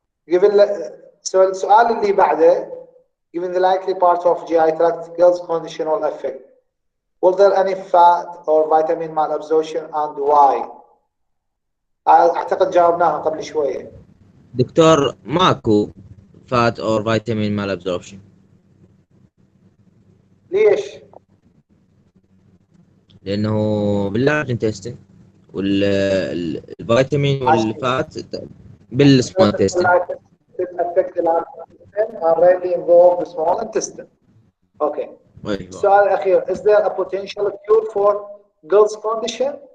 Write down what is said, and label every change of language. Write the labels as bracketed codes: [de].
[en] Given [ar] السؤال اللي بعده, [en] given the likely part of GI tract Gill's condition will affect, will there any fat or vitamin malabsorption and why? [ar] اعتقد جاوبناها قبل شويه. دكتور ماكو [en] fat or vitamin malabsorption. [ar] ليش؟ لانه باللارج انتستين والفيتامين والفات بالسمول انتستين. [en] affect the large intestine and rarely involve the small intestine. Okay. [ar] السؤال الأخير, [en] is there a potential cure for Gill's condition?